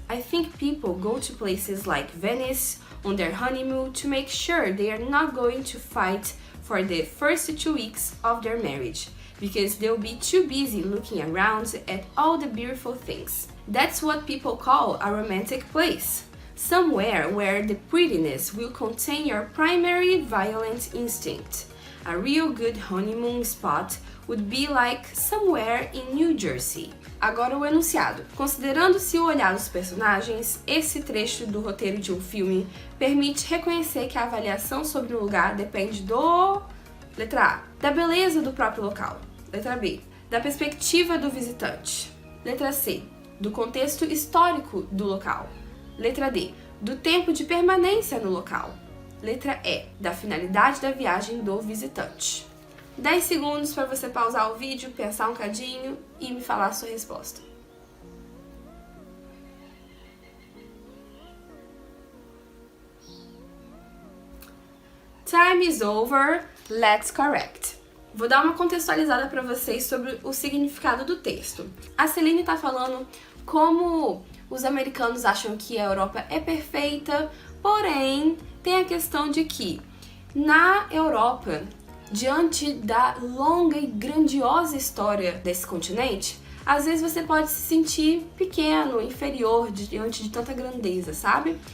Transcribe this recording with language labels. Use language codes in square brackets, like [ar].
[en] I think people go to places like Venice on their honeymoon to make sure they are not going to fight for the first 2 weeks of their marriage, because they'll be too busy looking around at all the beautiful things. That's what people call a romantic place. Somewhere where the prettiness will contain your primary violent instinct. A real good honeymoon spot would be like somewhere in New Jersey. [pt] Agora o enunciado. Considerando-se o olhar dos personagens, esse trecho do roteiro de um filme permite reconhecer que a avaliação sobre um lugar depende do... Letra A. Da beleza do próprio local. Letra B. Da perspectiva do visitante. Letra C. Do contexto histórico do local. Letra D. Do tempo de permanência no local. Letra E. Da finalidade da viagem do visitante. 10 segundos para você pausar o vídeo, pensar um cadinho e me falar a sua resposta. [en] Time is over, let's correct. [pt] Vou dar uma contextualizada para vocês sobre o significado do texto. A Celine está falando como os americanos acham que a Europa é perfeita, porém tem a questão de que na Europa, diante da longa e grandiosa história desse continente, às vezes você pode se sentir pequeno, inferior diante de tanta grandeza, sabe?